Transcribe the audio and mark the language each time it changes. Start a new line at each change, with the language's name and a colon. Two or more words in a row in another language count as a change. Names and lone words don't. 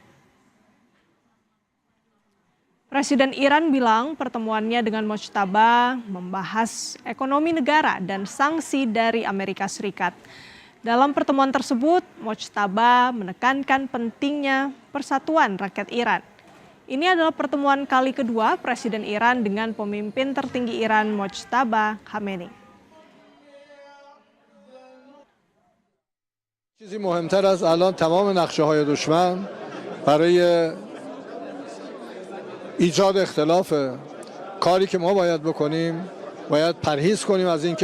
Indonesian: Presiden Iran bilang pertemuannya dengan Mojtaba membahas ekonomi negara dan sanksi dari Amerika Serikat. Dalam pertemuan tersebut, Mojtaba menekankan pentingnya persatuan rakyat Iran. Ini adalah pertemuan kali kedua Presiden Iran dengan pemimpin tertinggi Iran Mojtaba Khamenei.
Persian: چیزی مهمتر از الان تمام نقشه‌های دشمن برای ایجاد اختلاف کاری که ما باید بکنیم باید پرهیز کنیم از اینکه